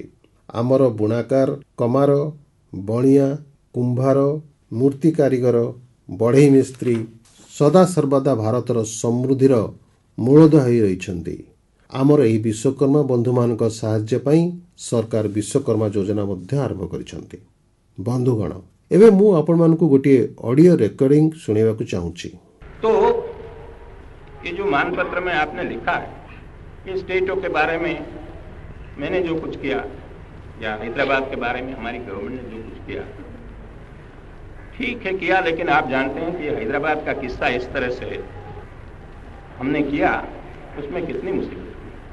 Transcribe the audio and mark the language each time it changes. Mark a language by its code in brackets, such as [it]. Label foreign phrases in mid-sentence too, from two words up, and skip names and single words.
[or] ଆମର ବୁଣାକାର, କମାର, ବଣିଆ, କୁମ୍ଭାର, ମୂର୍ତ୍ତି କାରିଗର, ବଢ଼େଇ ମିସ୍ତ୍ରୀ ସଦାସର୍ବଦା ଭାରତର ସମୃଦ୍ଧିର ମୂଳଦୁଆ ହୋଇ ରହିଛନ୍ତି। ଆମର ଏହି ବିଶ୍ୱକର୍ମା ବନ୍ଧୁମାନଙ୍କ ସାହାଯ୍ୟ ପାଇଁ ସରକାର ବିଶ୍ୱକର୍ମା ଯୋଜନା ମଧ୍ୟ ଆରମ୍ଭ କରିଛନ୍ତି। ବନ୍ଧୁଗଣ, ଏବେ ମୁଁ ଆପଣମାନଙ୍କୁ ଗୋଟିଏ [en] audio recording [or] ଶୁଣାଇବାକୁ ଚାହୁଁଛି। [hi] तो ये जो मानपत्र में आपने लिखा है, ये स्टेटों के बारे में मैंने जो कुछ किया या हैदराबाद के बारे में हमारी गवर्नमेंट ने जो कुछ किया, ठीक है किया, लेकिन आप जानते हैं कि हैदराबाद का किस्सा इस तरह से हमने किया, उसमें कितनी मुसीबत थी।